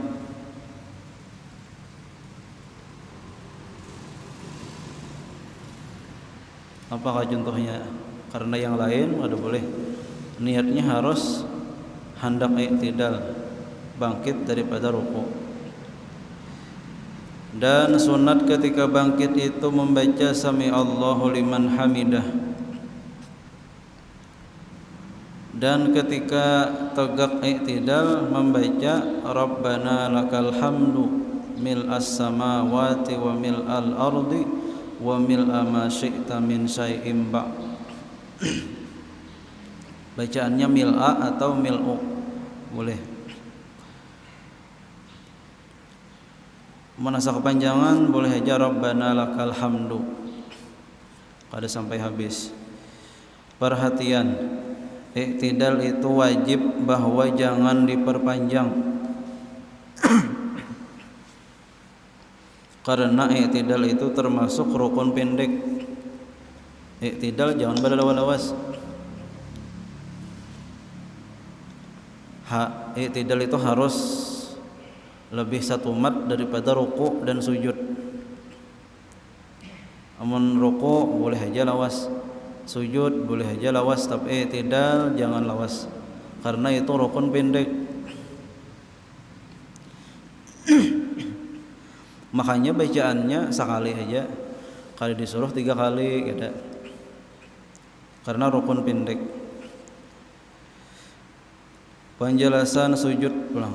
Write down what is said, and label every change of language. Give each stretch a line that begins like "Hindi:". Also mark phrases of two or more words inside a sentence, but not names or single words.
Banjar: Apakah contohnya? Karena yang lain ada boleh. Niatnya harus hendak i'tidal, bangkit daripada rukuk. Dan sunat ketika bangkit itu membaca
Arabic: سمع الله لمن حمده.
Banjar: Dan ketika tegak i'tidal membaca
Arabic: ربنا لك الحمد ملء السماوات وملء الأرض وملء ما شئت من شيء بعد'.
Banjar: Bacaannya mil'a atau mil'u boleh. Menasa kepanjangan boleh aja
Arabic: ربنا لك الحمد
Banjar: kada sampai habis. Perhatian, iktidal itu wajib bahwa jangan diperpanjang. Karena iktidal itu termasuk rukun pendek. Iktidal jangan berlawas-lawas. Iktidal itu harus lebih satu mat daripada ruku dan sujud. Amun ruku boleh aja lawas, sujud boleh aja lawas, tapi iktidal jangan lawas karena itu rukun pendek. Makanya bacaannya sekali aja, kali disuruh 3 kali gitu. Karena rukun pendek. Penjelasan sujud pulang.